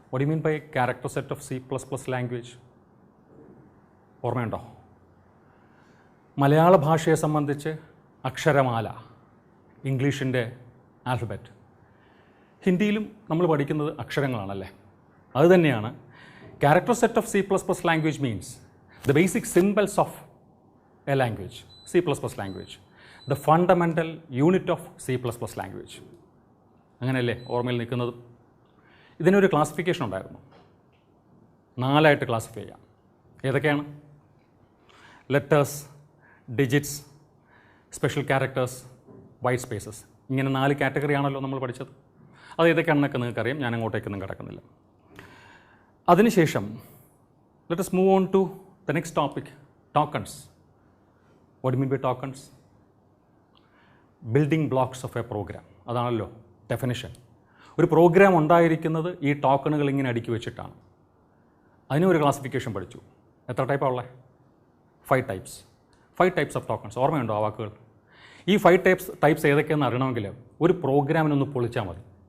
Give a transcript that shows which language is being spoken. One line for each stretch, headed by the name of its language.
English: What you mean by character set of C++ language?
Malayalam: ഓർമ്മയുണ്ടോ? മലയാള ഭാഷയെ സംബന്ധിച്ച് അക്ഷരമാല, ഇംഗ്ലീഷിൻ്റെ ആൽഫബറ്റ്. ഹിന്ദിയിലും നമ്മൾ പഠിക്കുന്നത് അക്ഷരങ്ങളാണല്ലേ?
English: അതുതന്നെയാണ് character set of C++ language means the basic symbols of a language, C++ language, the fundamental unit of C++ language.
Malayalam: അങ്ങനെയല്ലേ ഓർമ്മയിൽ നിൽക്കുന്നത്? ഇതിനൊരു ക്ലാസിഫിക്കേഷൻ ഉണ്ടായിരുന്നു. 4 ആയിട്ട് ക്ലാസിഫൈ ചെയ്യാം. ഏതൊക്കെയാണ്?
English: Letters, digits, special characters, white spaces.
Malayalam: ഇങ്ങനെ 4 കാറ്റഗറി ആണല്ലോ നമ്മൾ പഠിച്ചത്. അത് ഏതൊക്കെയാണെന്നൊക്കെ നിങ്ങൾക്കറിയാം. ഞാൻ അങ്ങോട്ടേക്കൊന്നും കിടക്കുന്നില്ല. അതിനുശേഷം
English: let us move on to the next topic, tokens. What do you mean by tokens? Building blocks of a program.
Malayalam: അതാണല്ലോ ഡെഫിനിഷൻ. ഒരു പ്രോഗ്രാം ഉണ്ടായിരിക്കുന്നത് ഈ ടോക്കണുകൾ ഇങ്ങനെ അടുക്കി വെച്ചിട്ടാണ്. അതിനും ഒരു ക്ലാസിഫിക്കേഷൻ പഠിച്ചു. എത്ര ടൈപ്പാണ് ഉള്ളത്?
English: 5 types. 5 types of tokens.
Malayalam: ഓർമ്മയുണ്ടോ ആ വാക്കുകൾ? ഈ 5 types ഏതൊക്കെയെന്ന് അറിയണമെങ്കിൽ ഒരു പ്രോഗ്രാമിനൊന്ന് പൊളിച്ചാൽ മതി.